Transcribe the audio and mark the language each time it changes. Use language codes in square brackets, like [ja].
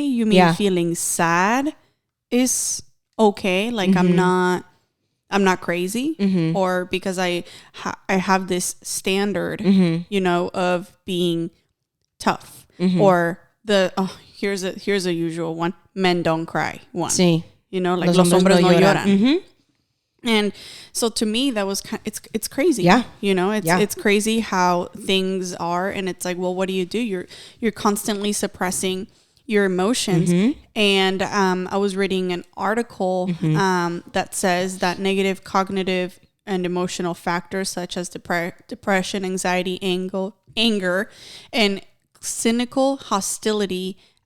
[en] You mean feeling sad is okay? Like I'm not crazy, or because I have this standard, of being tough, or here's a usual one: men don't cry. One, [es] sí. [en] Like [es] los hombres no lloran. [en] And so to me, that was it's crazy. Yeah, it's crazy how things are, and it's like, well, what do? You're constantly suppressing your emotions. And I was reading an article that says that negative cognitive and emotional factors such as depression, anxiety, anger, and cynical hostility